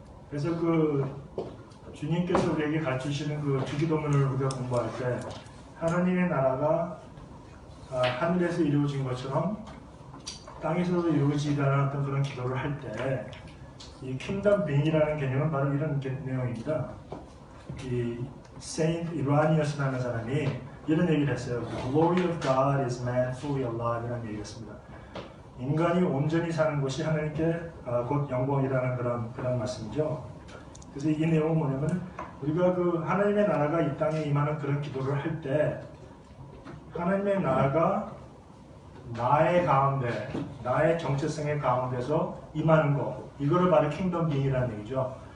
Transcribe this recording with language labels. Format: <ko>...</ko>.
<ko>그래서 주님께서 우리에게 가르치시는 주기도문을 우리가 공부할 때 하나님의 나라가 하늘에서 이루어진 것처럼 땅에서도 이루어지라는 어떤 그런 기도를 할 때 이 킹덤 빙이라는 개념은 바로 이런 내용입니다. 이 세인트 이라니어스라는 사람이 이런 얘기를 했어요.</ko> <en>The glory of God is man fully alive</en> <ko>이라는 얘기를 했습니다. 인간이 온전히 사는 것이 하나님께 곧 영광이라는 그런 말씀이죠. 그래서 이 내용은 뭐냐면 우리가 하나님의 나라가 이 땅에 임하는 그런 기도를 할 때 하나님의 나라가 나의 가운데, 나의 정체성의 가운데서 임하는 것, 이거를 바로 킹덤 빙이라는 얘기죠.</ko>